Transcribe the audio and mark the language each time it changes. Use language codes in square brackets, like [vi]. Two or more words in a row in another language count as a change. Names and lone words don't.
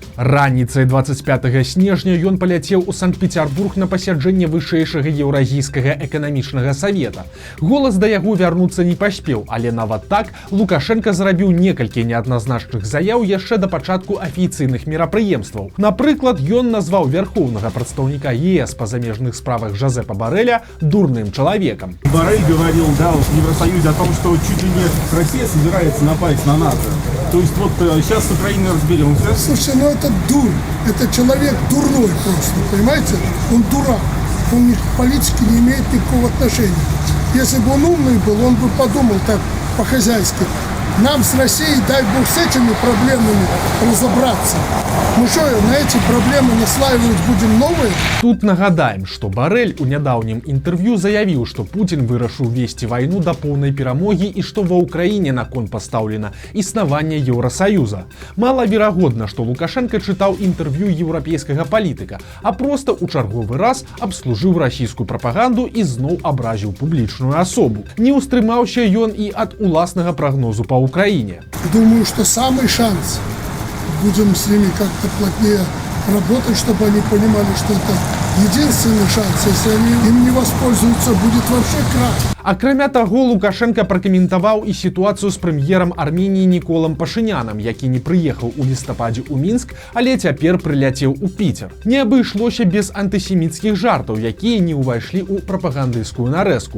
[be] Раніцай 25 снежня ён паляцеў у Санкт-Петербург на пасяджэнне вышэйшага еўразійскага эканамічнага савета. Голас да яго вярнуцца не паспеў, але нават так Лукашенко зрабіў некалькі неадназначных заяў яшчэ да пачатку афіцыйных мерапрыемстваў. Напрыклад, ён назваў вярхоўнага прадстаўніка ЕС па замежных справах Жозепа Борреля дурным чалавекам. [ru] Боррель говорил, да, в Евросоюзе о том, что чуть ли не Россия собирается напасть на НАТО. То есть вот сейчас с Украиной разберемся. Слушай, ну это дурь. Это человек дурной просто, понимаете? Он дурак. Он к политике не имеет никакого отношения. Если бы он умный был, он бы подумал так по-хозяйски. Нам с Россией, дай бог, с этими проблемами разобраться. Мы что, на эти проблемы наслаивать будем новые? [be] Тут нагадаем, што Боррель у нядаўнім інтэрв'ю заявіў, што Путін вырашыў весці вайну да поўнай перамогі і што ва ўкраіне на кон пастаўлена існаванне Еўрасаюза. Малаверагодна, што Лукашенко чытаў інтэрв'ю еўрапейскага палітыка, а проста ў чарговы раз абслужыў расійскую прапаганду і зноў абразіў публічную асобу. Не ўстрымаўся ён і ад уласнага прагнозу па Украине. [ru] Думаю, что самый шанс, будем с ними как-то плотнее работать, чтобы они понимали, что это единственный шанс. Если они им не воспользуются, будет вообще крах. [be] Акрамя таго, Лукашенко пракаментаваў і сітуацыю з прэм'ерам Арменіі Ніколам Пашынянам, які не прыехаў у лістападзе ў Мінск, але цяпер прыляцеў у Піцер. Не абышлося без антысеміцкіх жартаў, якія не ўвайшлі ў прапагандысцкую нарэзку.